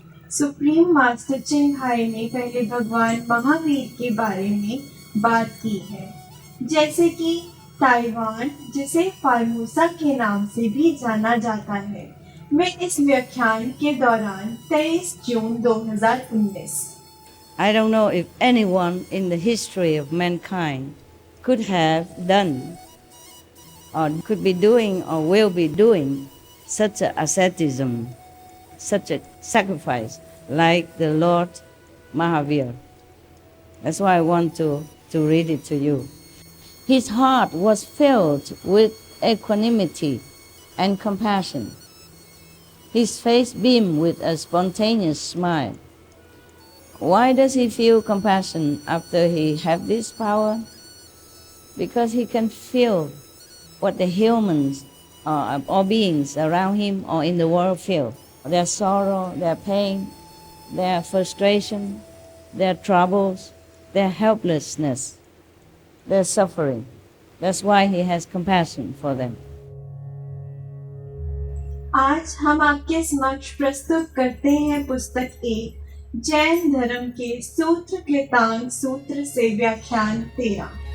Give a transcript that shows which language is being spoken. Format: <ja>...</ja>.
<hi>Supreme master चिंग high ने पहले भगवान महावीर के बारे में बात की है, जैसे कि ताइवान, जिसे फार्मूसा के नाम से भी जाना जाता है, में इस व्याख्यान के दौरान 23 जून 2019।</hi> <en>I don't know if anyone in the history of mankind could have done or could be doing or will be doing such a asceticism, such a sacrifice like the Lord Mahavir. That's why I want to read it to you. His heart was filled with equanimity and compassion. His face beamed with a spontaneous smile. Why does he feel compassion after he have this power? Because he can feel what the humans or beings around him or in the world feel. Their sorrow, their pain, their frustration, their troubles, their helplessness, their suffering. That's why he has compassion for them.</en> <hi>आज हम आपके समक्ष प्रस्तुत करते हैं पुस्तक 1 जैन धर्म के सूत्र कृतांग सूत्र से व्याख्यान 13।</hi>